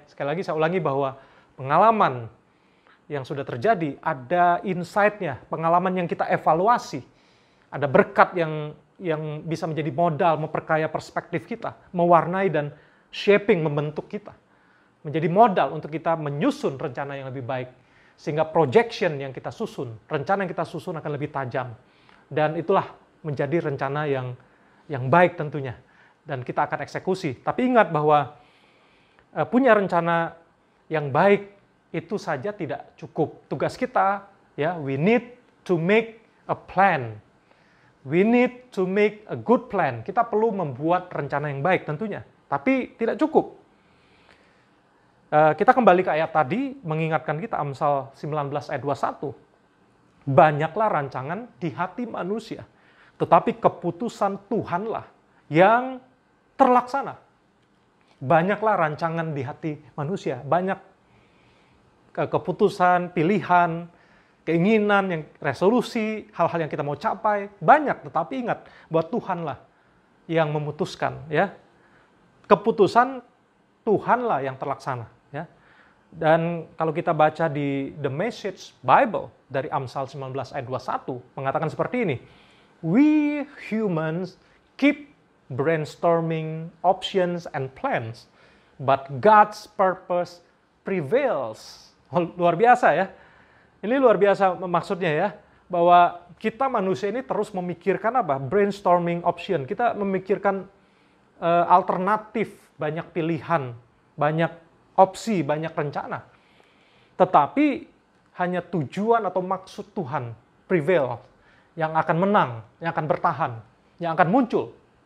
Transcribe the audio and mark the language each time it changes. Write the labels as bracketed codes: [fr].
[id] Sekali lagi saya ulangi bahwa pengalaman yang sudah terjadi, ada insight-nya, pengalaman yang kita evaluasi, ada berkat yang bisa menjadi modal, memperkaya perspektif kita, mewarnai dan shaping, membentuk kita, menjadi modal untuk kita menyusun rencana yang lebih baik, sehingga projection yang kita susun, rencana yang kita susun akan lebih tajam, dan itulah menjadi rencana yang baik tentunya, dan kita akan eksekusi. Tapi ingat bahwa punya rencana yang baik itu saja tidak cukup. Tugas kita, ya, [en] we need to make a plan. We need to make a good plan. [id] Kita perlu membuat rencana yang baik tentunya. Tapi tidak cukup. Kita kembali ke ayat tadi, mengingatkan kita Amsal 19 ayat 21. Banyaklah rancangan di hati manusia, tetapi keputusan Tuhanlah yang terlaksana. Banyaklah rancangan di hati manusia, banyak keputusan, pilihan, keinginan, yang resolusi, hal-hal yang kita mau capai, banyak. Tetapi ingat bahwa Tuhanlah yang memutuskan, ya. Keputusan Tuhanlah yang terlaksana, ya. Dan kalau kita baca di The Message Bible dari Amsal 19 ayat 21 mengatakan seperti ini. [en] We humans keep brainstorming options and plans, but God's purpose prevails. [id] Luar biasa ya. Ini luar biasa maksudnya ya. Bahwa kita manusia ini terus memikirkan apa? Brainstorming option. Kita memikirkan alternatif, banyak pilihan, banyak opsi, banyak rencana. Tetapi hanya tujuan atau maksud Tuhan prevail, yang akan menang, yang akan bertahan, yang akan muncul.